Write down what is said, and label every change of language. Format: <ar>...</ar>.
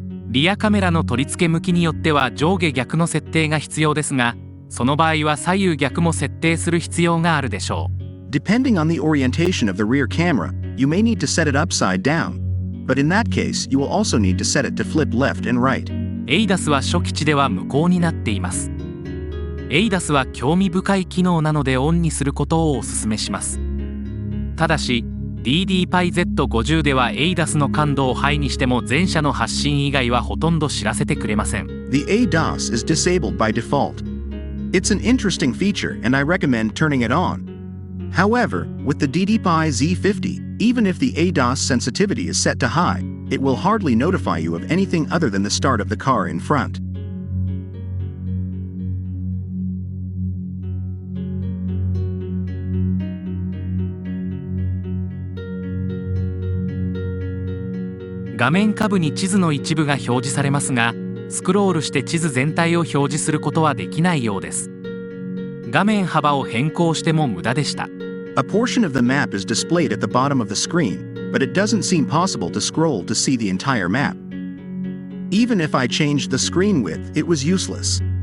<ja>リアカメラの取り付け向きによっては上下逆の設定が必要ですが、その場合は左右逆も設定する必要があるでしょう。</ja> <en>Depending on the orientation of the rear camera, you may need to set it upside down. But in that case, you will also need to set it to flip left and right.</en> <ja>ADAS は初期値では無効になっています。ADAS は興味深い機能なのでオンにすることをお勧めします。ただし、DDPAI Z50 では ADAS の感度をハイにしても前者の発信以外はほとんど知らせてくれません。</ja> <en>The ADAS is disabled by default. It's an interesting feature and I recommend turning it on. However, with the DDPAI Z50, even if the ADAS sensitivity is set to high, it will hardly notify you of anything other than the start of the car in front.</en> <ja>画面下部に地図の一部が表示されますが、スクロールして地図全体を表示することはできないようです。画面幅を変更しても無駄でした。</ja> <en>A portion of the map is displayed at the bottom of the screen, but it doesn't seem possible to scroll to see the entire map. Even if I changed the screen width, it was useless.</en>